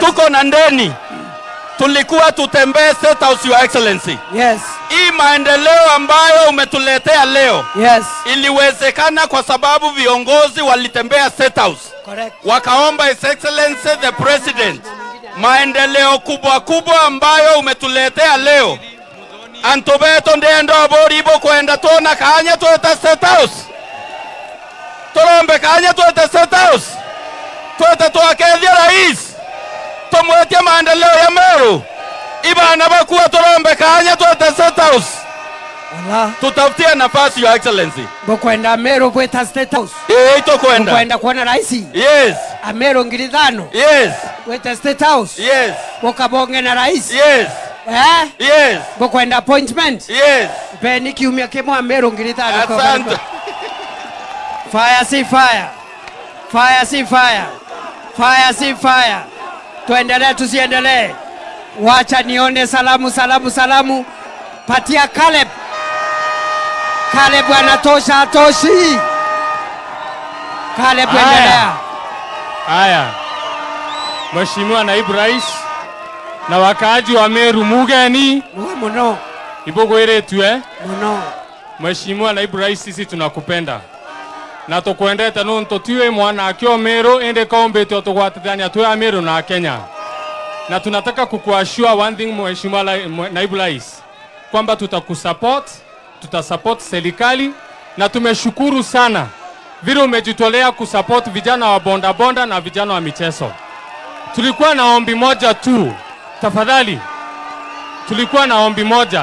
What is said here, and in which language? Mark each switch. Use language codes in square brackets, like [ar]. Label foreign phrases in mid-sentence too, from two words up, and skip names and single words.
[sw] Tuko na ndeni. Tulikuwa tutembee State House, [en] Your Excellency. Yes. [sw] Hii maendeleo ambayo umetuletea leo. [en] Yes. [sw] Iliwezekana kwa sababu viongozi walitembea State House. [en] Correct. [sw] Wakaomba [en] His Excellency the President [sw] maendeleo kubwa kubwa ambayo umetuletea leo. [mer] Antobeto ndendo boribo kwenda tona kanya tueta State House. Torombe kanya tueta State House. Tueta tuakethia rais. [sw] Tumwetie maendeleo ya Meru. [mer] Ibana bakuwa torombe kanya tueta State House. Allah. [sw] Tutafutia nafasi [en] Your Excellency. [mer] Bokwenda Meru kweta State House. Ito kwenda. Bokwenda kuona rais. [en] Yes. [mer] Amero ngilidhano. [en] Yes. [mer] Kweta State House. [en] Yes. [mer] Bokabonge na rais. [en] Yes. Yes. [mer] Bokwenda appointment. [en] Yes. [mer] Peni kiumia kemo Amero ngilidhano. [sw] Asante. Fire si fire. Fire si fire. Fire si fire. Tuendelee tusiendelee. Wacha nione salamu salamu salamu. Patia Caleb. Caleb anatosha atoshi. Caleb endelea. Haya. Mheshimiwa Naibu Rais na wakaaji wa Meru mugeni [mer] Muno. ibogweretwe. Muno. [sw] Mheshimiwa Naibu Rais, sisi tunakupenda na [mer] tukwendete nuntu tiwe mwana akio Meru ende kaombete tugwatithania twe Meru na Kenya, [sw] na tunataka kukuashua [en] one thing [sw] Mheshimiwa Naibu Rais kwamba tutasupport serikali, na tumeshukuru sana vile umejitolea kusupport vijana wa bonda bonda na vijana wa michezo. Tulikuwa na ombi moja tu, tafadhali. Tulikuwa na ombi moja.